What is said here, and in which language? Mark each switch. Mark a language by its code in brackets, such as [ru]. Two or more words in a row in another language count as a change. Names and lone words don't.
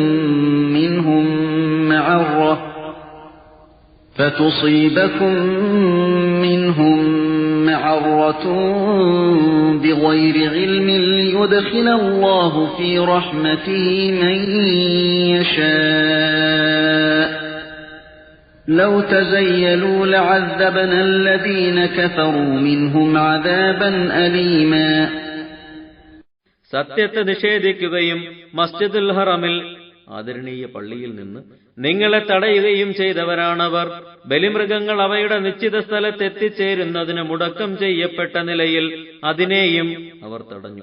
[ar] منهم معرة بغير علم ليدخل الله في رحمته من يشاء لو تزيلوا لعذبنا الذين كفروا منهم عذابا أليما. [ml] സത്യത്തെ നിഷേധിക്കുകയും മസ്ജിദുൽ ഹറമിൽ ആദരണീയ പള്ളിയിൽ നിന്ന് നിങ്ങളെ തടയുകയും ചെയ്തവരാണവർ. ബലിമൃഗങ്ങൾ അവയുടെ നിശ്ചിത സ്ഥലത്തെത്തിച്ചേരുന്നതിന് മുടക്കം ചെയ്യപ്പെട്ട നിലയിൽ അതിനെയും അവർ തടഞ്ഞു.